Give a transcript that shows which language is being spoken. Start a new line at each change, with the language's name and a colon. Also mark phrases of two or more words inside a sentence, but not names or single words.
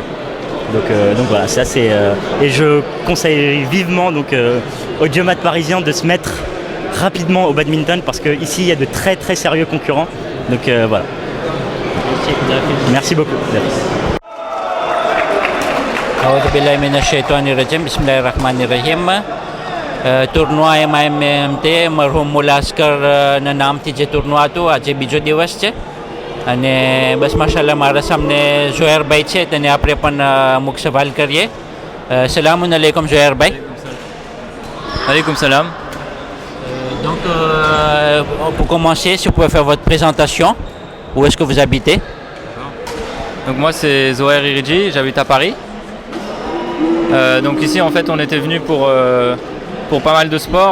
French: Donc voilà, ça c'est et je conseille vivement donc aux Geomat parisiens de se mettre rapidement au badminton parce qu'ici il y a de très très sérieux concurrents. Donc voilà. Merci beaucoup.
Arabic: Bismillahirrahmanirrahim.
Gujarati: Tournoi MIMT મરહુમ મુલાસ્કરના નામથી જે ટુર્નવા હતું આજે બીજો દિવસ છે અને બસ માશાલ્લાહ મારા સામે ઝોહેરભાઈ છે તેને આપણે પણ અમુક સવાલ કરીએ.
Arabic: سلام عليكم
Gujarati: ઝોહેરભાઈ.
Arabic: Alaikum salam.
French: Donc pour commencer, si vous pouvez faire votre présentation, où est-ce que vous habitez? Donc moi c'est Zohair Iridji, j'habite à Paris. Donc ici en fait on était venu pour pas mal de sports.